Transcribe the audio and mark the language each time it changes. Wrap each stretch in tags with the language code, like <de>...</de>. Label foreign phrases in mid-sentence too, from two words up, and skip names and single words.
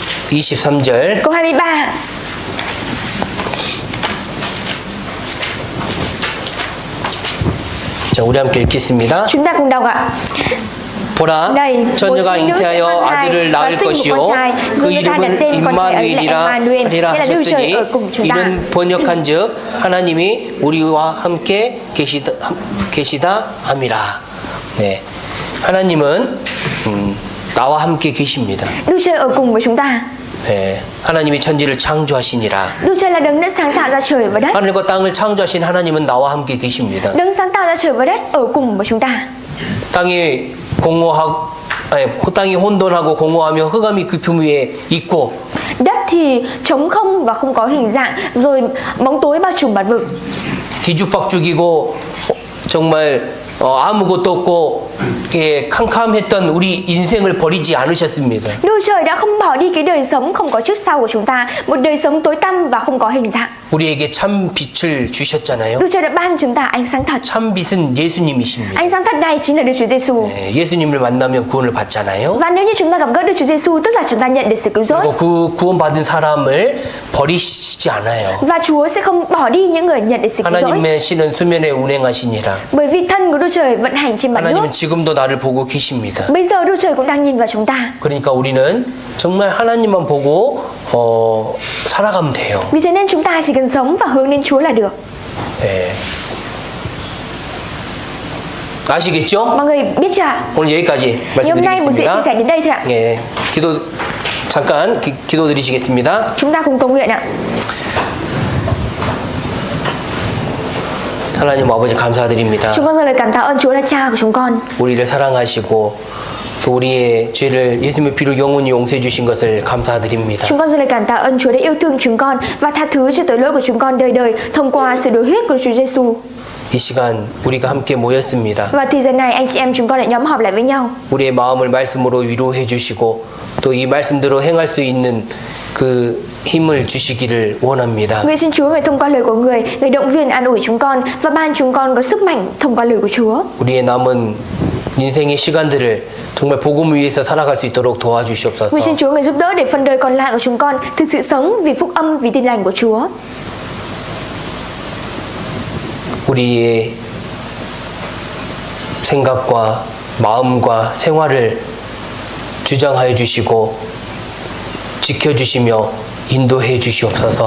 <ko>23절.</ko> <vi>câu 23.</vi> <ko>자, 우리 함께 읽겠습니다.</ko> <vi>Chúng ta cùng đọc ạ.</vi> <ko>보라,</ko> <vi>Này, một</vi> <ko>처녀가</ko> <vi>sinh nữ sẽ</vi> <ko>잉태하여</ko> <vi>mang thai</vi> <ko>아들을</ko> <vi>và</vi> <ko>낳을</ko> <vi>sinh một</vi> <ko>것이요</ko> <vi>con trai,</vi> <ko>그</ko> <vi>rồi người ta đặt</vi> <ko>이름을</ko> <vi>tên con trai ấy là</vi> <ko>임마누엘이라</ko> <vi>Emmanuel,</vi> <ko>하리라</ko> <vi>nghĩa là Đức Trời ở</vi> <ko>하셨으니</ko> <vi>cùng chúng ta.</vi> <ko>이는 번역한즉 하나님이 우리와 함께 계시다 함이라. 네, 하나님은 나와 함께 계십니다.</ko> <vi>Đức Trời ở cùng với chúng ta.</vi> <ko>네, 하나님이 천지를 창조하시니라.</ko> <vi>Đức Trời là đấng đã sáng tạo ra trời và đất.</vi> <ko>하늘과 땅을 창조하신 하나님은 나와 함께 계십니다.</ko> <vi>Đấng sáng tạo ra trời và đất ở cùng với chúng ta.</vi> <ko>땅이 땅이 혼돈하고 공허하며 흑암이 그 품 위에 있고</ko> <vi>Đất thì trống không và không có hình dạng, rồi bóng tối bao trùm mặt vực.</vi> <ko>뒤죽박죽이고 정말 아무것도 없고 캄캄했던 우리 인생을 버리지 않으셨습니다.</ko> <vi>Đức Trời đã không bỏ đi cái đời sống không có trước sau của chúng ta, một đời sống tối tăm và không có hình dạng.</vi> <ko>우리에게 참 빛을 주셨잖아요.</ko> <vi>Đức Trời đã ban chúng ta ánh sáng thật.</vi> <ko>참 빛은 예수님이십니다.</ko> <vi>Ánh sáng thật này chính là Đức Chúa Giêsu.</vi> <ko>네, 예수님을 만나면 구원을 받잖아요.</ko> <vi>Và nếu như chúng ta gặp gỡ Đức Chúa Giêsu, tức là chúng ta nhận được sự cứu rỗi.</vi> <ko>그리고 그 구원받은 사람을 버리시지 않아요.</ko> <vi>Và Chúa sẽ không bỏ đi những người nhận được sự cứu rỗi.</vi> <ko>하나님의 신은 수면에 운행하시니라.</ko> <vi>Bởi vì thân của Đức Trời vận hành trên mặt nước.</vi> <ko>하나님은 지금도 나를 보고 계십니다.</ko> <vi>Bây giờ Đức Trời cũng đang nhìn vào chúng ta.</vi> <ko>그러니까 우리는 정말 하나님만 보고 살아가면 돼요.</ko> <vi>Vì thế nên chúng ta chỉ cần sống và hướng đến Chúa là được.</vi> <ko>네. 아시겠죠?</ko> <vi>Mọi người biết chưa ạ?</vi> <ko>오늘 여기까지</ko> <vi>Ngày hôm nay một sẽ chia</vi> <ko>말씀드리겠습니다.</ko> <vi>sẻ đến đây thôi ạ.</vi> <ko>예, 잠깐 기도드리시겠습니다.</ko> <vi>Chúng ta cùng cầu nguyện ạ.</vi> <ko>하나님 아버지 감사드립니다.</ko> <vi>Chúng con dâng lời cảm tạ ơn Chúa là Cha của chúng con.</vi> <ko>우리를 사랑하시고 또 우리의 죄를 예수님의 피로 영원히 용서해 주신 것을 감사드립니다.</ko> <vi>Chúng con dâng lời cảm tạ ơn Chúa đã yêu thương chúng con và tha thứ cho tội lỗi của chúng con đời đời thông qua sự đổ huyết của Chúa Giêsu.</vi> <ko>이 시간 우리가 함께 모였습니다.</ko> <vi>Và thì giờ này anh chị em chúng con lại nhóm họp lại với nhau.</vi> <ko>우리의 마음을 말씀으로 위로해 주시고 또 이 말씀대로 행할 수 있는 그 힘을 주시기를 원합니다.</ko> <vi>Nguyện xin Chúa người thông qua lời của người động viên an ủi chúng con và ban chúng con có sức mạnh thông qua lời của Chúa.</vi> <ko>우리의 남은 인생의 시간들을 정말 복음을 위해서 살아갈 수 있도록 도와주시옵소서.</ko> <vi>Nguyện xin Chúa người giúp đỡ để phần đời còn lại của chúng con thực sự sống vì phúc âm, vì tin lành của Chúa.</vi> <ko>우리의 생각과 마음과 생활을 주장하여 주시고 지켜주시며 인도해 주시옵소서.</ko>